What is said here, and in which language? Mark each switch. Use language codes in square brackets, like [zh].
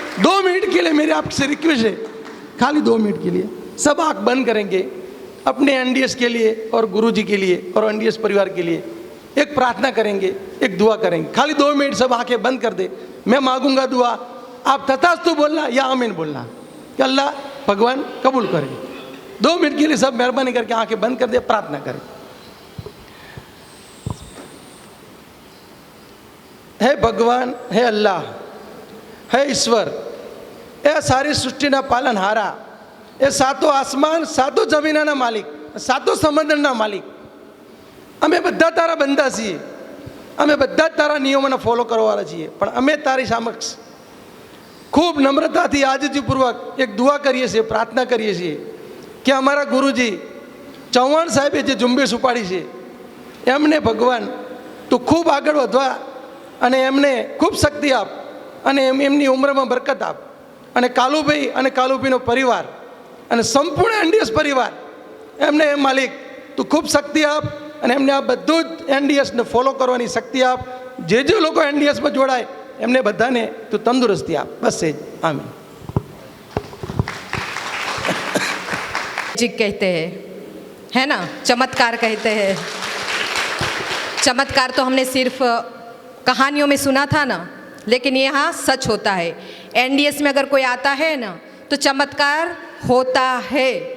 [hi] 2 minute के लिए मेरी आपसे रिक्वेस्ट है, खाली 2 मिनट के लिए सब आँख बंद करेंगे, अपने एनडीएस के लिए और गुरुजी के लिए और एनडीएस परिवार के लिए एक प्रार्थना करेंगे, एक दुआ करेंगे। खाली 2 मिनट सब आंखें बंद कर दे। मैं मांगूंगा दुआ, आप तथास्तु बोलना या आमीन बोलना, कि अल्लाह भगवान कबूल करे। 2 मिनट के लिए सब मेहरबानी करके आंखें बंद कर दे, प्रार्थना करें। [gu] हे भगवान, हे अल्लाह, हे ईश्वर, ए सारी सृष्टिना पालनहारा, ए सातों आसमान, सातों जमीनना मालिक, सातों समंदરના માલિક, અમે બધા તારા બંદા છીએ, અમે બધા તારા નિયમોને ફોલો કરવાવાળા છીએ, પણ અમે તારી સમક્ષ ખૂબ નમ્રતાથી આજીજીપૂર્વક એક દુઆ કરીએ છીએ, પ્રાર્થના કરીએ છીએ કે અમારા ગુરુજી ચૌહાણ સાહેબે જે ઝુંબેશ ઉપાડી છે એમને ભગવાન તું ખૂબ આગળ વધવા અને એમને ખૂબ શક્તિ આપ, અને એમની ઉંમરમાં બરકત આપ, અને કાલુભાઈ અને કાલુભાઈનો પરિવાર અને સંપૂર્ણ એનડીએસ પરિવાર એમને માલિક તું ખૂબ શક્તિ આપ, અને એમને આ બધું જ એનડીએસને ફોલો કરવાની શક્તિ આપ. જે લોકો એનડીએસમાં જોડાય એમને બધાને તું તંદુરસ્તી આપ. બસ એ જ. આમીન. [hi] जी कहते हैं, है ना, चमत्कार कहते हैं। चमत्कार तो हमने सिर्फ कहानियों में सुना था ना, लेकिन यहाँ सच होता है। एनडीएस में अगर कोई आता है ना तो चमत्कार होता है।